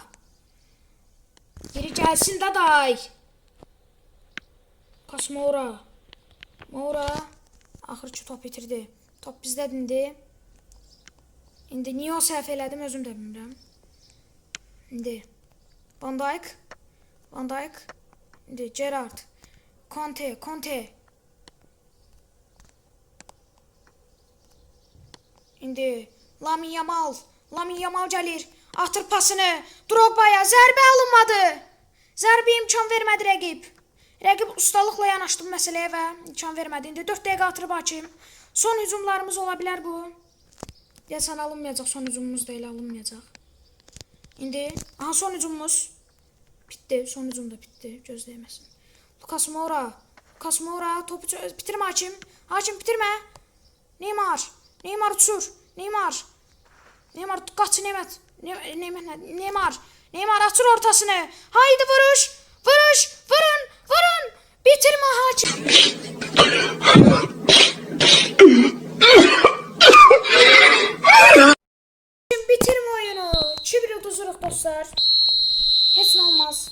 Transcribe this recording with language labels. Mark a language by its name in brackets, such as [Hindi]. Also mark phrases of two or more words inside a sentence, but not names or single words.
[Azerbaijani] Geri gəlsin daday. Lucas Moura. Moura. Axırki top itirdi. Top bizdədir indi. İndi niyə o səhv elədim özüm də bilmirəm. İndi Van Dijk. Van Dijk. İndi Gerrard. Conte. Conte. İndi Lamine Yamal. Lamine Yamal gəlir. Atır pasını. Drogba'ya zərbə alınmadı. Zərbə imkan vermədi rəqib. Rəqib ustalıqla yanaşdı bu məsələyə və imkan vermədi. İndi 4 dəqiqə atırıb hakim. Son hücumlarımız ola bilər bu. Deyəsən alınmayacaq. Son hücumumuz da elə alınmayacaq. İndi aha son hücumumuz bitdi. Son hücum da bitdi. Gözləyəməsin. Lucas Moura. Lucas Moura topu bitirmə hakim. Hakim bitirmə. Neymar. Neymar uçur. Neymar. Neymar qaç Neymar. Neymar. Neymar açır ortasını. Haydi vuruş. Vuruş. Vurun. Vurun. Bitirmə hakim. Bitirmə oyunu. 2-1 uduzuruq dostlar. Heç nə olmaz.